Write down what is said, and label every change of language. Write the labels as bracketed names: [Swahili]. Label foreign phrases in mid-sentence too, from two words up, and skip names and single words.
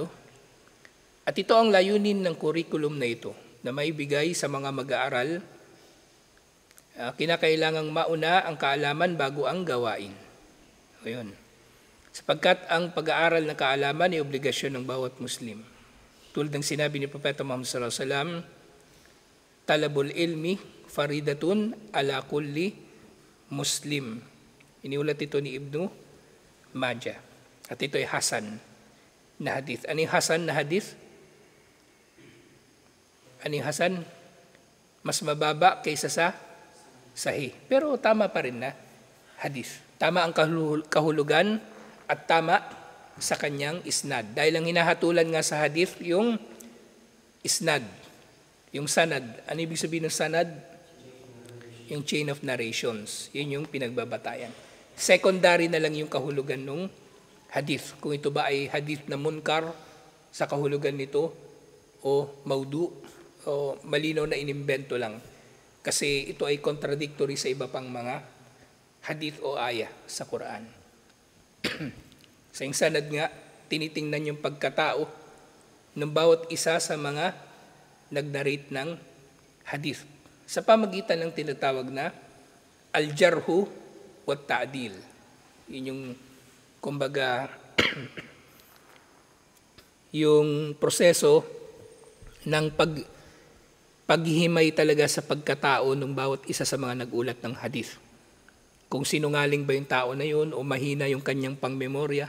[Filipino] At ito ang layunin ng curriculum na ito, na maibigay sa mga mag-aaral. Kinakailangang mauna ang kaalaman bago ang gawain. Ayun. Sapagkat ang pag-aaral ng kaalaman ay obligasyon ng bawat Muslim. Tulad ng sinabi ni Propeta Muhammad [Arabic] صلى الله عليه وسلم، طلب العلم فريضة على كل مسلم. [Filipino] Iniulat ito ni Ibnu Majah. At ito ay Hasan na hadith. Ano yung Hasan na hadith? Ano yung Hasan? Mas mababa kaysa sa Sahih. Pero tama pa rin na hadith. Tama ang kahulugan at tama sa kanyang isnad. Dahil ang hinahatulan nga sa hadith yung isnad, yung sanad. Ano ibig sabihin ng sanad? Yung [English] chain of narrations. [Filipino] Yun yung pinagbabatayan. Secondary na lang yung kahulugan ng hadith. Kung ito ba ay hadith na munkar sa kahulugan nito o maudu o malinaw na inimbento lang. Kasi ito ay contradictory sa iba pang mga hadith o ayah sa Quran. Sa sanad nga, tinitingnan yung pagkatao ng bawat isa sa mga nag-narrate ng hadith sa pamagitan ng tinatawag na [Arabic] الجرح والتعديل. [Filipino] Yun yung, kumbaga, yung proseso ng paghihimay talaga sa pagkatao ng bawat isa sa mga nag-ulat ng hadith. Kung sinungaling ba yung tao na yun o mahina yung kanyang pangmemorya.